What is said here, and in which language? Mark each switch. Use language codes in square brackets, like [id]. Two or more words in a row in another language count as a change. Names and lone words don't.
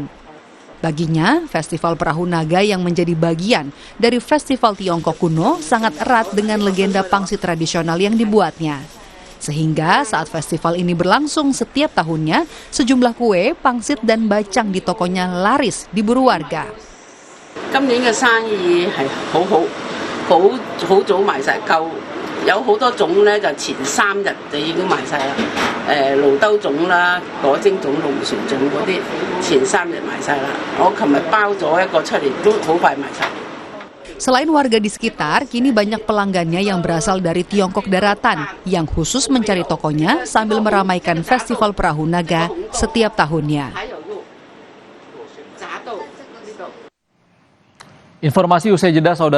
[id] Baginya, Festival Perahu Naga yang menjadi bagian dari Festival Tiongkok Kuno sangat erat dengan legenda pangsit tradisional yang dibuatnya. Sehingga saat festival ini berlangsung setiap tahunnya, sejumlah kue, pangsit, dan bacang di tokonya laris diburu warga. [yue] 今年嘅生意係好早賣晒，夠有好多種咧，就前3日就已經賣晒啦。蘆兜種啦、果蒸種、龍船種嗰啲，前3日賣晒啦。我琴日包咗一個出嚟，都好快賣晒。 [id] Selain warga di sekitar, kini banyak pelanggannya yang berasal dari Tiongkok Daratan yang khusus mencari tokonya sambil meramaikan Festival Perahu Naga setiap tahunnya. Informasi usai jeda, saudara.